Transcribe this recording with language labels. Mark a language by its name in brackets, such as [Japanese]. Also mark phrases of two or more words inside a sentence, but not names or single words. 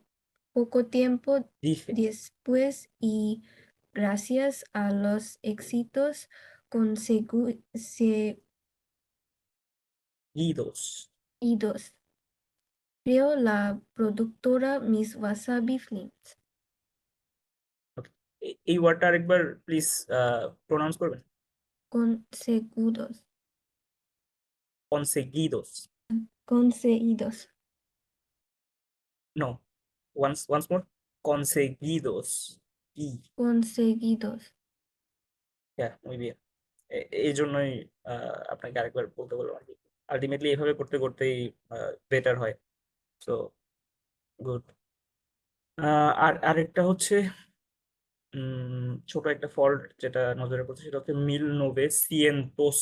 [Spanish] Poco tiempo dije, después y gracias a los éxitos conseguidos, creó la productora Miss Wasabi Films. [English] Okay. [Bangla] এই ওয়ার্ডটা আরেকবার প্লিজ প্রোনাউন্স করবেন। [Spanish] Conseguidos. conseguidos Conseguidos. [English] no once more conseguidos y [Spanish] Conseguidos. [Bangla] হ্যাঁ [Spanish] muy bien [Bangla] এই জন্যই আপনাকে আরেকবার বলতে বললাম আর কি। আলটিমেটলি এভাবে করতে করতেই বেটার হয়। [English] so good. [Bangla] আর আরেকটা হচ্ছে ছোট একটা ফল্ট যেটা নজরে পড়ছে সেটা হচ্ছে [Spanish] mil nove cientos.